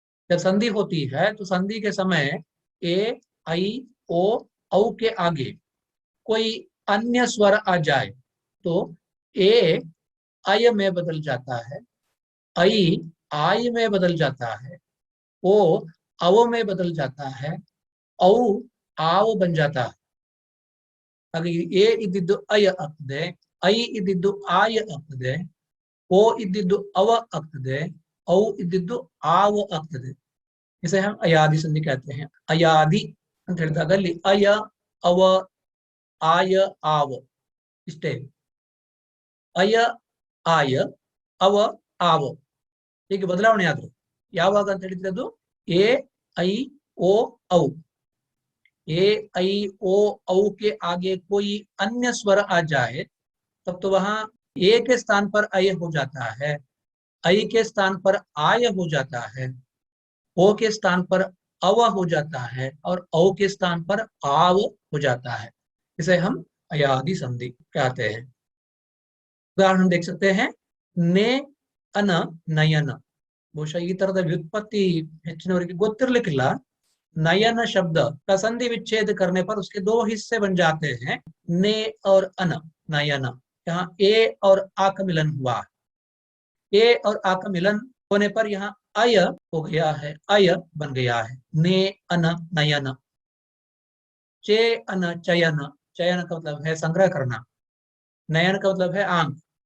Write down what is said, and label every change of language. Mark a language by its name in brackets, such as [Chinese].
[Hindi] जब संधि होती है तो संधि के समय ए, आई, ओ, औ के आगे कोई अन्य स्वर आ जाए तो ए अय में बदल जाता है, आई आय में बदल जाता है, ओ अव में बदल जाता है, औ आव बन जाता है। [Kannada] ಹಾಗೆ ಎ ಇದ್ದಿದ್ದು ಅಯ ಆಗ್ತದೆ, ಐ ಇದ್ದಿದ್ದು ಆಯ ಆಗ್ತದೆ, ಓ ಇದ್ದಿದ್ದು ಅವ ಆಗ್ತದೆ, ಔ ಇದ್ದಿದ್ದು ಆವ ಆಗ್ತದೆ। [Hindi] इसे हम अयादि संधि कहते हैं। अयादि [Kannada] ಅಂತ ಹೇಳಿದಾಗ ಅಲ್ಲಿ ಅಯ, ಅವ, ಆಯ, ಆವ ಇಷ್ಟೇ। ಅಯ, ಆಯ, ಅವ, ಆವ ಹೀಗೆ ಬದಲಾವಣೆ ಆದ್ರು ಯಾವಾಗ ಅಂತ ಹೇಳಿದ್ರೆ ಅದು ಎ, ಐ, ओ, औ। [Hindi] ए, ऐ, ओ, औ के आगे कोई अन्य स्वर आ जाए तब तो वहां ए के स्थान पर अय हो जाता है, ऐ के स्थान पर आय हो जाता है, ओ के स्थान पर अव हो जाता है, और औ के स्थान पर आव हो जाता है। इसे हम अयादि संधि कहते हैं। उदाहरण देख सकते हैं, ने, अन, नयन। [Kannada] ಬಹುಶಃ ಈ ತರದ ವ್ಯುತ್ಪತ್ತಿ ಹೆಚ್ಚಿನವರಿಗೆ ಗೊತ್ತಿರಲಿಕ್ಕಿಲ್ಲ। [Hindi] नयन शब्द का संधि विच्छेद करने पर उसके दो हिस्से बन जाते हैं, ने और अन, नयन। यहाँ ए और आ का मिलन हुआ, ए और आ का मिलन होने पर यहाँ अय हो गया है, अय बन गया है। ने अन नयन, चे अन चयन, चयन का मतलब है संग्रह करना, नयन का मतलब है आंख।